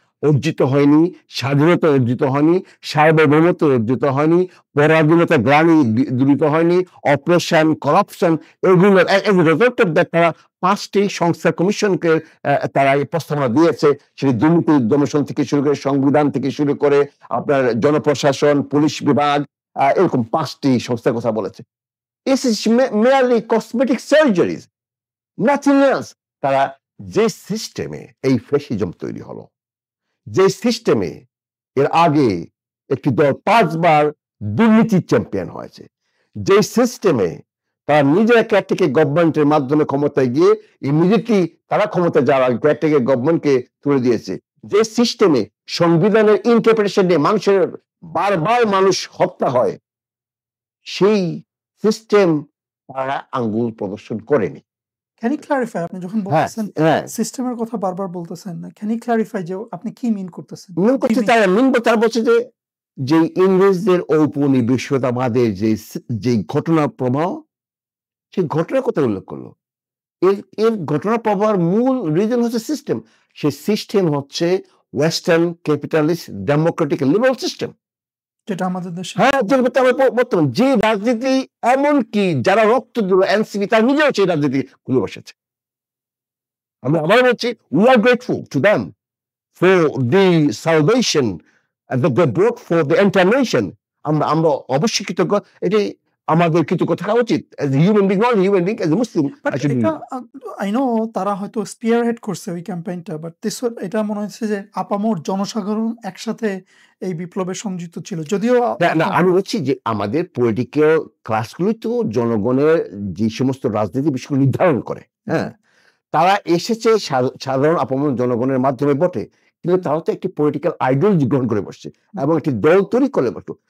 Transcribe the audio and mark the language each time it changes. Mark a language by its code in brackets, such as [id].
[bn] অর্জিত হয়নি, স্বাধীনতা অর্জিত হয়নি, সার্বভৌমত্ব অর্জিত হয়নি, পরাধীনতা গ্লানি দূরিত হয়নি, অপারেশন, করাপশন, এগুলোর [en] result of that [bn] তারা ৫টি সংস্থা কমিশনকে তারা এই প্রস্তাবনা দিয়েছে। সেটি দুর্নীতি দমন থেকে শুরু করে, সংবিধান থেকে শুরু করে, আপনার জনপ্রশাসন, পুলিশ বিভাগ, এরকম ৫টি সংস্থার কথা বলেছে। [en] This is merely cosmetic surgeries, nothing else. [bn] তারা যে সিস্টেমে এই ফ্যাসিজম তৈরি হলো, যে সিস্টেমে এর আগে একটি দল ৫ বার দুর্নীতির চ্যাম্পিয়ন হয়েছে, যে সিস্টেমে তারা নিজেরা কেয়ারটেকার গভর্নমেন্টের মাধ্যমে ক্ষমতায় গিয়ে ইমিডিয়েটলি তারা ক্ষমতায় যাওয়ার আগে কেয়ারটেকার গভর্নমেন্টকে তুলে দিয়েছে, যে সিস্টেমে সংবিধানের ইন্টারপ্রিটেশন নিয়ে মানুষের বারবার মানুষ হত্যা হয়, সেই সিস্টেম তারা আঙ্গুল প্রদর্শন করেনি। [en] can you clarify, [bn] আপনি যখন হ্যাঁ, বলতেছেন হ্যাঁ। সিস্টেমের কথা বারবার বলতেছেন, [en] can you clarify [bn] যে আপনি কি মিন করতেছেন? মিন করছে তারা বলছে যে ইংরেজদের ঔপনিবেশিকতাবাদের যে ঘটনা প্রবাহ, সেই ঘটনার কথা উল্লেখ করলো। এর ঘটনা প্রবাহের মূল রিজন হচ্ছে সিস্টেম। সেই সিস্টেম হচ্ছে western capitalist Democratic liberal system. যেটা আমাদের দেশে হ্যাঁ, বর্তমান যে রাজনীতি, এমনকি যারা রক্ত দিল এনসিপি, তারা নিজেও সেই রাজনীতি খুলে বসেছে। আমি আবার বলছি, [en] we are grateful to them for the salvation that they brought for the entire nation. [bn] আমরা অবশ্যই কৃতজ্ঞ। এটি আমাদের কৃতজ্ঞ থাকা উচিত [en] as a human being, not a human being, as a Muslim. [bn] But এটা [en] I know [bn] তারা হয়তো স্পিয়ারহেড করছে ওই ক্যাম্পেইনটা, বাট এটা মনে হচ্ছে যে আপামর জনসাধারণ একসাথে এই বিপ্লবে সংযুক্ত ছিল, যদিও না, আমি বলছি যে আমাদের পলিটিক্যাল ক্লাসগুলো তো জনগণের যে সমস্ত রাজনীতি বিষয়গুলো নির্ধারণ করে, হ্যাঁ, তারা এসেছে সাধারণ আপামর জনগণের মাধ্যমে বটে, কিন্তু তারা তো একটি পলিটিক্যাল আইডিওলজি গ্রহণ করে বসছে এবং একটি দল তৈরি করে বসতো।